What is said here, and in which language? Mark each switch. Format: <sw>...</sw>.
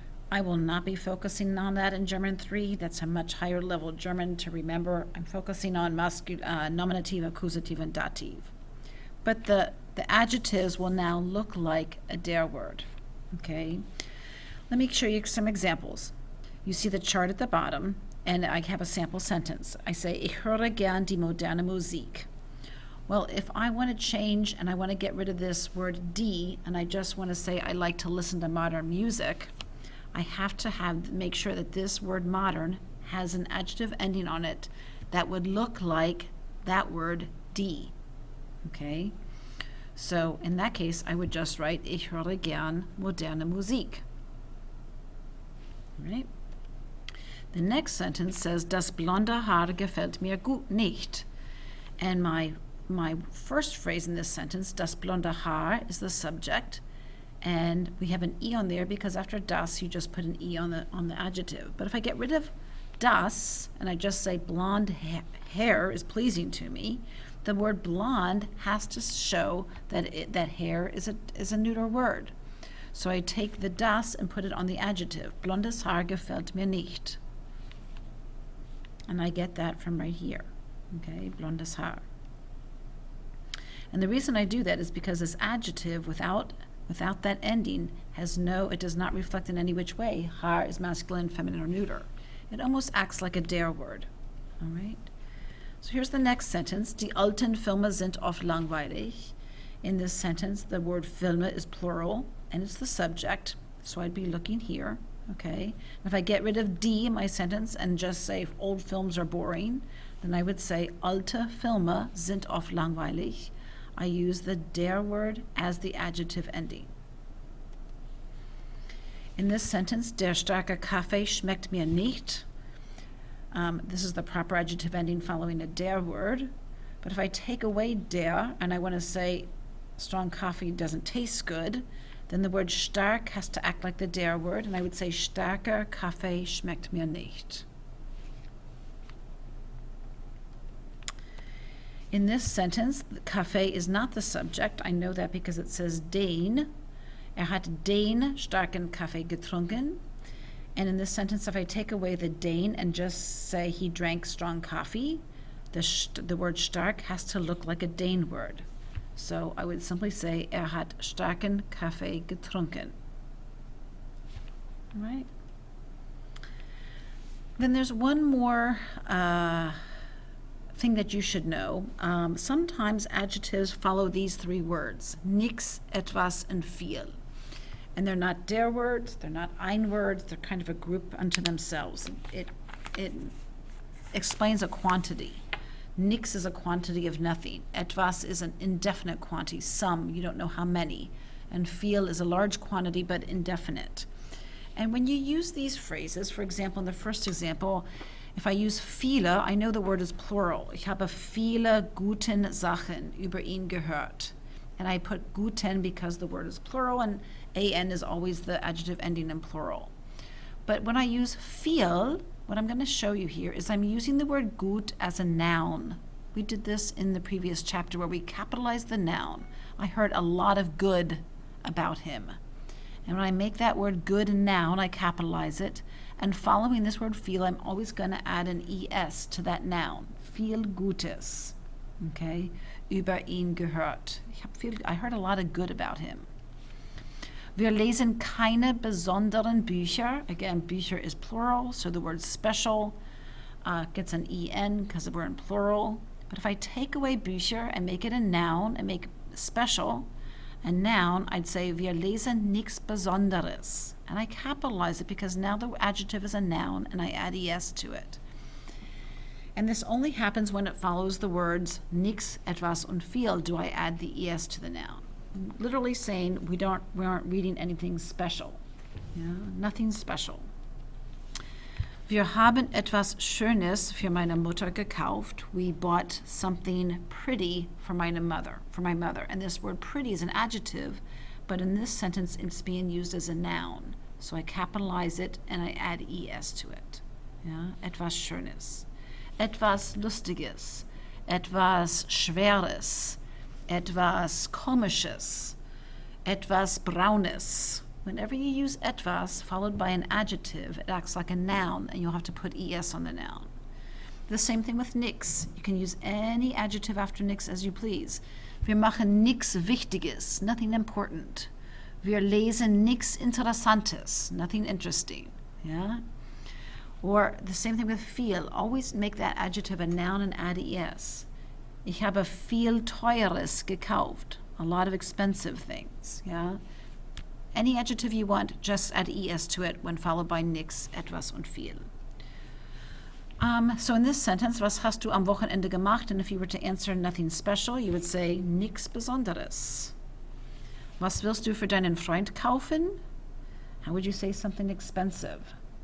<en>I will not be focusing on that in German 3. That's a much higher level German to remember. I'm focusing on nominative, accusative, and dative. But the adjectives will now look like a der word. Okay? Let me show you some examples. You see the chart at the bottom, and I have a sample sentence. I say,</en> <de>Ich höre gern die moderne Musik.</de> <en>Well, if I want to change and I want to get rid of this word die, and I just want to say I like to listen to modern music, I have to make sure that this word modern has an adjective ending on it that would look like that word die. Okay? So in that case, I would just write</en> <de>Ich höre gern moderne Musik.</de> <en>Right? The next sentence says</en> <de>Das blonde Haar gefällt mir gut nicht.</de> <en>And my first phrase in this sentence,</en> <de>Das blonde Haar,</de> <en>is the subject. And we have an e on there because after das you just put an e on the adjective. But if I get rid of das and I just say blonde hair is pleasing to me, the word blonde has to show that that hair is a neuter word. So I take the das and put it on the adjective.</en> <de>Blondes Haar gefällt mir nicht.</de> <en>And I get that from right here. Okay,</en> <de>blondes Haar.</de> <en>And the reason I do that is because this adjective without that ending it does not reflect in any which way. Haar is masculine, feminine, or neuter. It almost acts like a der word. All right? So here's the next sentence.</en> <de>Die alten Filme sind oft langweilig.</de> <en>In this sentence, the word Filme is plural, and it's the subject. So I'd be looking here. Okay? If I get rid of die in my sentence and just say old films are boring, then I would say</en> <de>alte Filme sind oft langweilig.</de> <en>I use the der word as the adjective ending. In this sentence,</en> <de>der starke Kaffee schmeckt mir nicht.</de> <en>This is the proper adjective ending following a der word. But if I take away der and I want to say strong coffee doesn't taste good, then the word stark has to act like the der word, and I would say</en> <de>starker Kaffee schmeckt mir nicht.</de> <en>In this sentence, Kaffee is not the subject. I know that because it says den.</en> <de>Hat den starken Kaffee getrunken.</de> <en>And in this sentence, if I take away the den and just say he drank strong coffee, the word stark has to look like a den word. So I would simply say</en> <de>hat starken Kaffee getrunken.</de> <en>All right? Then there's one more thing that you should know. Sometimes adjectives follow these three words, nix, etwas, and viel. And they're not der words, they're not ein words, they're kind of a group unto themselves. It explains a quantity. Nix is a quantity of nothing. Etwas is an indefinite quantity, some, you don't know how many. And viel is a large quantity but indefinite. And when you use these phrases, for example, in the first example, if I use viele, I know the word is plural.</en> <de>Ich habe viele guten Sachen über ihn gehört.</de> <en>And I put guten because the word is plural, and an is always the adjective ending in plural. But when I use viel, what I'm going to show you here is I'm using the word gut as a noun. We did this in the previous chapter where we capitalized the noun. I heard a lot of good about him. And when I make that word good a noun, I capitalize it. And following this word viel, I'm always going to add an es to that noun.</en> <de>Viel Gutes.</de> <en>Okay?</en> <de>Über ihn gehört.</de> <en>I heard a lot of good about him.</en> <de>Wir lesen keine besonderen Bücher.</de> <en>Again, Bücher is plural, so the word special gets an en because we're in plural. But if I take away Bücher and make it a noun and make special a noun, I'd say</en> <de>wir lesen nichts Besonderes.</de> <en>And I capitalize it because now the adjective is a noun and I add es to it. And this only happens when it follows the words nichts, etwas, und viel. Do I add the es to the noun? Literally saying we aren't reading anything special. Yeah, nothing special.</en> <de>Wir haben etwas Schönes für meine Mutter gekauft.</de> <en>We bought something pretty for my mother. And this word pretty is an adjective, but in this sentence it's being used as a noun. So I capitalize it and I add es to it.</en> <de>Yeah, etwas Schönes. Etwas Lustiges. Etwas Schweres. Etwas Komisches. Etwas Braunes.</de> <en>Whenever you use etwas followed by an adjective, it acts like a noun, and you'll have to put es on the noun. The same thing with nix. You can use any adjective after nix as you please.</en> <de>Wir machen nix Wichtiges,</de> <en>nothing important.</en> <de>Wir lesen nix Interessantes,</de> <en>nothing interesting. Yeah? Or the same thing with viel. Always make that adjective a noun and add es.</en> <de>Ich habe viel Teures gekauft.</de> <en>A lot of expensive things. Yeah? Any adjective you want, just add es to it when followed by nix, etwas und viel. So in this sentence,</en> <de>was hast du am Wochenende gemacht?</de> <en>And if you were to answer nothing special, you would say</en> <de>nix Besonderes. Was willst du für deinen Freund kaufen?</de> <en>How would you say something expensive?</en>